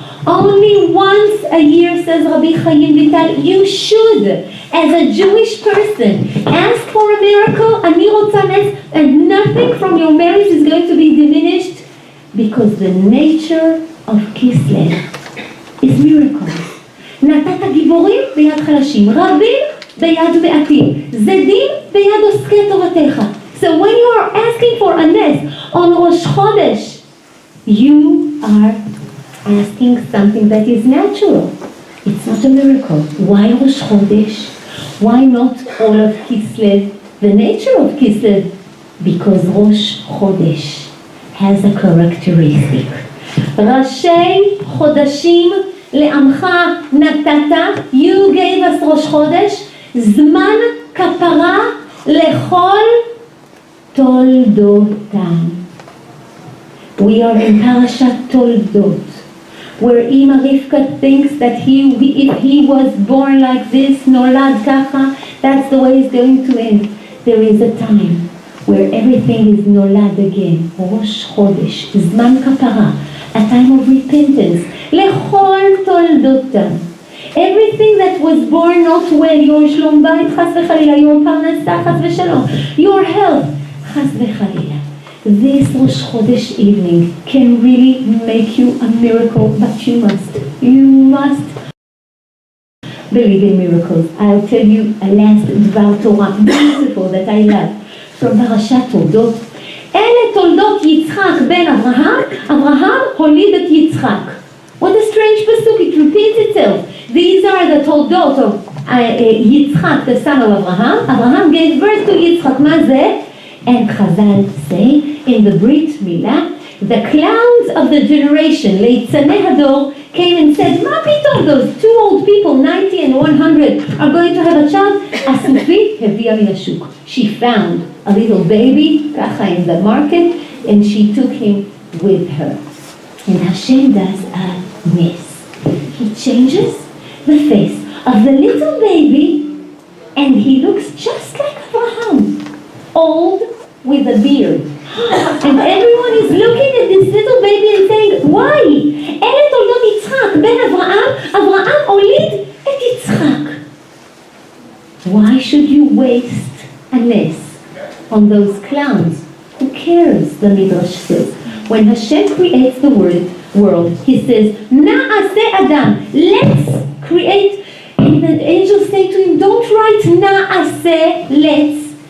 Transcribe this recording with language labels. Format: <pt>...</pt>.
<en>Only once a year, says Rabbi Chaim Vital, you should, as a Jewish person, ask for a miracle,</en> <he>ani rotza nes,</he> <en>and nothing from your marriage is going to be diminished, because the nature of Kislev is miracles.</en> <he>נתת גיבורים ביד חלשים, רבים ביד מעטים, זדים ביד עוסקי תורתך.</he> <en>So when you are asking for a nes on Rosh Chodesh, you are asking something that is natural. It's not a miracle. Why Rosh Chodesh? Why not all of Kislev? The nature of Kislev? Because Rosh Chodesh has a characteristic.</en> <he>ראשי חודשים לעמך נתת,</he> <en>you gave us</en> <he>ראש חודש, זמן כפרה לכל תולדותם.</he> <en>We are in Parashat Toldot, where Ima Rivka thinks that if he was born like this,</en> <he>nolad kacha,</he> <en>that's the way it's going to end. There is a time where everything is nolad again. Rosh Chodesh,</en> <he>זמן כפרה,</he> <en>a time of repentance.</en> <he>לכל תולדותם.</he> <en>Everything that was born not well, your שלום בית,</en> <he>חס וחלילה,</he> <en>your פרנסה,</en> <he>חס ושלום,</he> <en>your health, חס וחלילה. This Rosh Chodesh evening can really make you a miracle, but you must believe in miracles. I'll tell you a last Dvar Torah, beautiful, that I love, from Parashat Toldot.</en> <he>אלה תולדות יצחק בן אברהם, אברהם הוליד את יצחק.</he> <en>What a strange pasuk, it repeats itself. These are the toldot of Yitzchak, the son of Abraham. Abraham gave birth to Yitzchak.</en> <he>מה זה?</he> <en>And Chazal say in the Brit Milah, the clowns of the generation,</en> <he>ליצני הדור,</he> <en>came and said,</en> <he>מה פתאום,</he> <en>those two old people, 90 and 100, are going to have a child?</en> <he>הסופית הביאה מן השוק.</he> <en>She found a little baby,</en> <he>ככה</he> <en>in the market, and she took him with her. And Hashem does a nes. He changes the face of the little baby, and he looks just like Abraham, old with a beard. And everyone is looking at this little baby and saying, why?</en> <he>אלה תולדות יצחק, בן אברהם, אברהם הוליד את יצחק.</he> <en>Why should you waste a nes on those clowns? Who cares, the Midrash says. When Hashem creates the world, He says, Na'aseh Adam, let's create. And the angels say to him, don't write Na'aseh, let's.</en>